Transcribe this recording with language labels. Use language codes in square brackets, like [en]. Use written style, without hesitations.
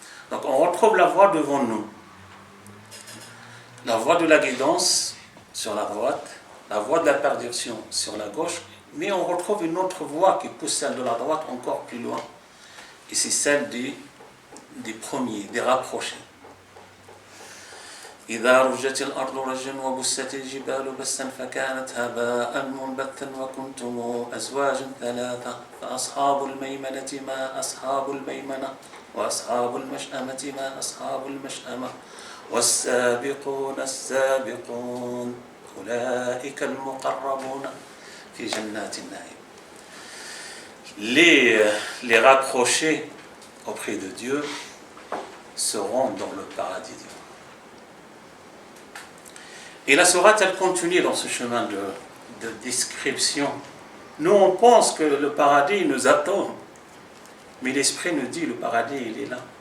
[fr] Donc on retrouve la voie devant nous. La voie de la guidance sur la droite, la voie de la perdition sur la gauche, mais on retrouve une autre voie qui pousse celle de la droite encore plus loin. Et c'est celle des premiers, des rapprochés. [ar] إذا رجت الأرض رجا وبست الجبال بسا فكانت هباء منبثا وكنتم أزواجا ثلاثة فأصحاب الميمنة ما أصحاب الميمنة وأصحاب المشأمة ما أصحاب المشأمة والسابقون السابقون أولئك المقربون في جنات النعيم. [fr] Les rapprochés auprès de Dieu seront dans le paradis divin. Et la sourate, elle continue dans ce chemin de description. Nous, on pense que le paradis nous attend, mais l'Esprit nous dit, le paradis, il est là.